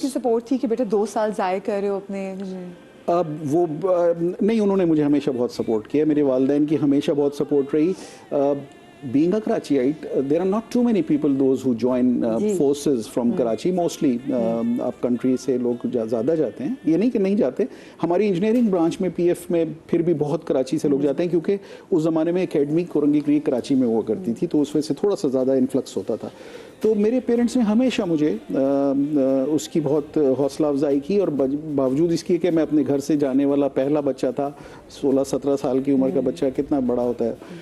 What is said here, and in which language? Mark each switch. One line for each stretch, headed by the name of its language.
Urdu: کی سپورٹ تھی کہ بیٹا 2 سال ضائع کر رہے ہو اپنے. وہ نہیں, انہوں نے مجھے ہمیشہ بہت سپورٹ کیا, میرے والدین کی ہمیشہ بہت سپورٹ رہی.
English: Being a Karachiite, there are not too many people those who join forces from Karachi. Mostly up country
Urdu: سے لوگ زیادہ جاتے ہیں, یہ نہیں کہ نہیں جاتے. ہماری انجینئرنگ برانچ میں پی ایف میں پھر بھی بہت کراچی سے لوگ جاتے ہیں, کیونکہ اس زمانے میں اکیڈمی کورنگی کریک کراچی میں ہوا کرتی تھی, تو اس وجہ سے تھوڑا سا زیادہ انفلکس ہوتا تھا. تو میرے پیرنٹس نے ہمیشہ مجھے اس کی بہت حوصلہ افزائی کی, اور باوجود اس کی کہ میں اپنے گھر سے جانے والا پہلا بچہ تھا, 16-17 سال کی عمر کا بچہ کتنا بڑا ہوتا ہے,